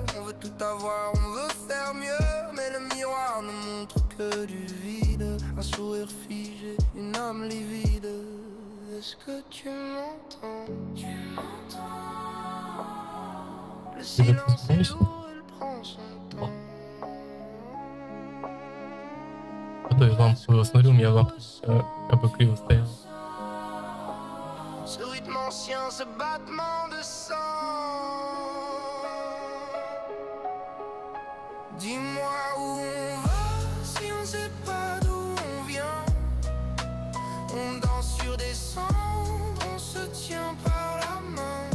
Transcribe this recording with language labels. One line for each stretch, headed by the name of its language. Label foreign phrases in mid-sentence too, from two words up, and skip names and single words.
French: On veut tout avoir, on veut faire mieux. Mais le miroir ne montre que du vide. Un sourire figé, une âme livide. Est-ce que tu m'entends? Tu m'entends? Le silence est lourd, il prend son temps.
Russian: А то я лампу смотрю, у меня лампа как бы криво стояла.
French: Ce rythme ancien, ce battement de sang. Dis-moi où on va si on sait pas d'où on vient. On danse sur des cendres, on se tient par la main.